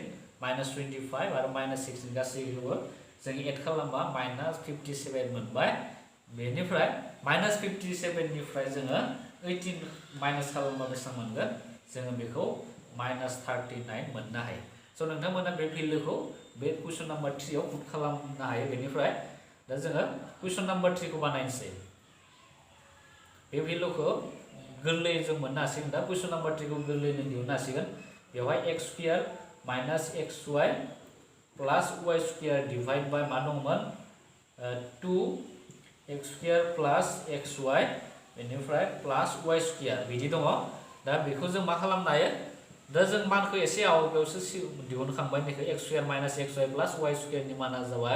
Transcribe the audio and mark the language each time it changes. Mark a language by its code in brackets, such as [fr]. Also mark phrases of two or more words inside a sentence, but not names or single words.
[brx] माइनास 25 आरो माइनास 16 गासैखौबो जों एड खालामबा माइनास 57 मोनबाय बेनिफ्राय माइनास 57 निफ्राय जोङो 18 माइनास खालामबा बेसेबां मोनगोन जोङो बेखौ माइनास 39 मोननो हायो स' नोंथांमोना बे भेल्युखौ बे कुइसन नाम्बार 3 आव पुट खालामनो हायो बेनिफ्राय दा जोङो कुइसन नाम्बार 3 खौ बानायनोसै बे भेल्युखौ गोरलैयै जों मोननो हासिगोन दा कुइसन नाम्बार 3 खौ गोरलैयै दिहुननो हासिगोन बेवहाय [en] x square minus xy plus y square divide by [brx] मा दंमोन [en] 2x square plus xy [brx] बेनिफ्राय प्लस y स्क्वायर बिदि दङ दा बेखौ जों मा खालामनो हायो दा जों मानखौ एसे आवगायावसो दिहुनखांबाय बेखौ [en] x square minus xy plus y square [brx] नि माना जाबाय